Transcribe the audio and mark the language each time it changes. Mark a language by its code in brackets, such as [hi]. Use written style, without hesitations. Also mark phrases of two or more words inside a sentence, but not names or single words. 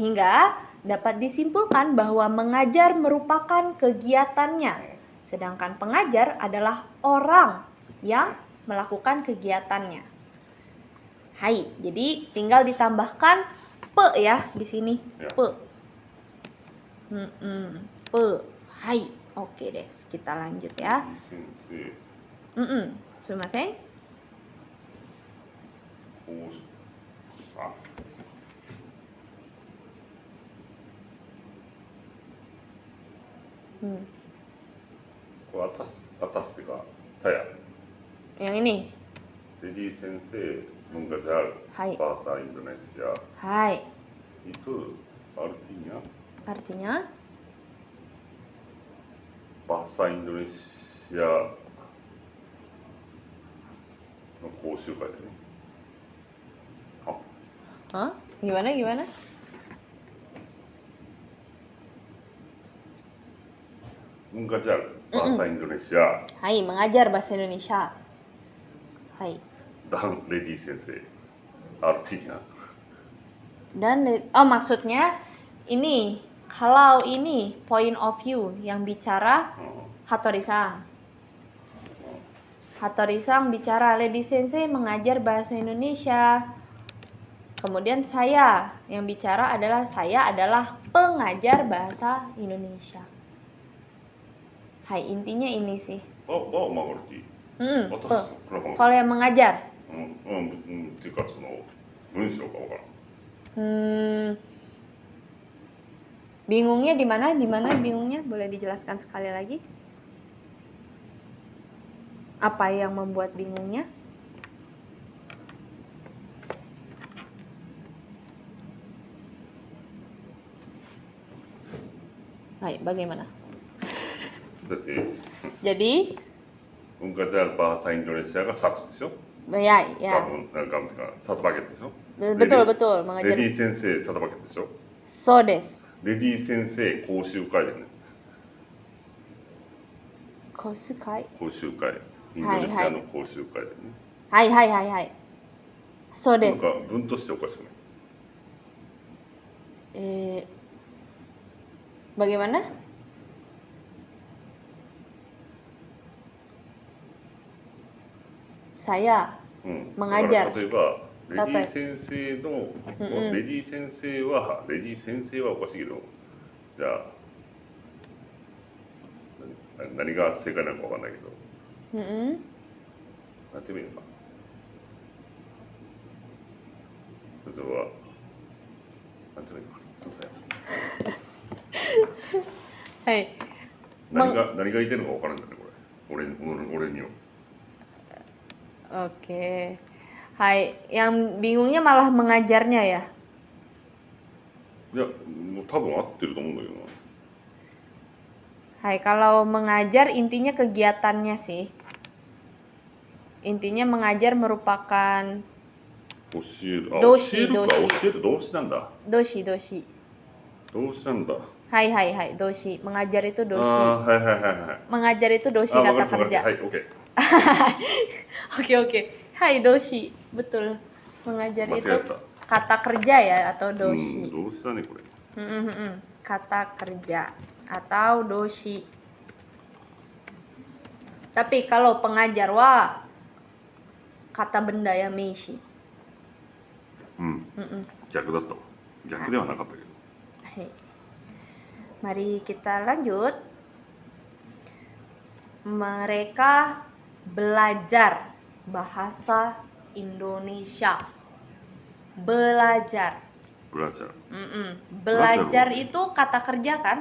[id] Sehingga dapat disimpulkan bahwa mengajar merupakan kegiatannya, sedangkan pengajar adalah orang yang melakukan kegiatannya. Hai, jadi tinggal ditambahkan pe ya di sini. Ya. Pe. Pe. Hai. Oke deh, kita lanjut ya. [ja] 先生、 Sumimasen. こうあ、これatasっていうか、saya. [id] Yang ini. レディ先生、mengajar Hai. bahasa Indonesia. Hai. Itu artinya Artinya [ja] bahasa Indonesia の講習会だよね。 [id] Hah? Gimana? Mengajar bahasa Indonesia. Hai, mengajar bahasa Indonesia. Hai. Dan Lady Sensei. Artinya. Dan maksudnya ini, kalau ini [en] point of view [id] yang bicara Hattori-san. Hattori-san bicara Lady Sensei mengajar bahasa Indonesia. Kemudian saya yang bicara adalah saya adalah pengajar bahasa Indonesia. Hai, intinya ini sih. mengerti. Kalau yang mengajar. [ja] っていうかその文章がわからん。 [id] Bingungnya di mana? Di mana bingungnya? Boleh dijelaskan sekali lagi? Apa yang membuat bingungnya? Baik, bagaimana? Jadi mengajar bahasa Indonesia がsatu でしょ? Ya. [ja] 多分なんか [id] satu paket [ja] でしょ? [id] Betul mengajar. [ja] レディ先生 [id] satu paket [ja] でしょ? そうです. レディ先生講習会だよね。講習会? 講習会。インドネシアの講習会だよね。はい。そうです。なんか文としておかしくない？ [id] Bagaimana? Saya mengajar. [ja] 例えばレディ先生のレディ先生はおかしいけど、じゃあ何が正解なのかわかんないけど、やってみるか。例えばなんていうのかな、そうそうや。はい。何が言ってるのかわからんんだね、これ。俺には。 [id] Oke. Hai, yang bingungnya malah mengajarnya ya? [ja] いや、もう多分合ってると思うんだけどな。 [id] Hai, kalau mengajar intinya kegiatannya sih. Intinya mengajar merupakan [ja] 教える。動詞教える動詞なんだ。動詞なんだ。 [id] Hai, doshi. Mengajar itu doshi. [ja] はい。 [id] Mengajar itu doshi kata kerja. [ja] はい、oke. [id] Oke. Hai, doshi. Betul. Mengajar itu kata kerja ya atau doshi. [ja] 動詞だねこれ。 [id] Kata kerja atau doshi. Tapi kalau pengajar kata benda ya meishi. [ja] 逆だったわ。逆ではなかったけど。 [id] Hai. Mari kita lanjut. Mereka belajar bahasa Indonesia. Belajar itu kata kerja kan?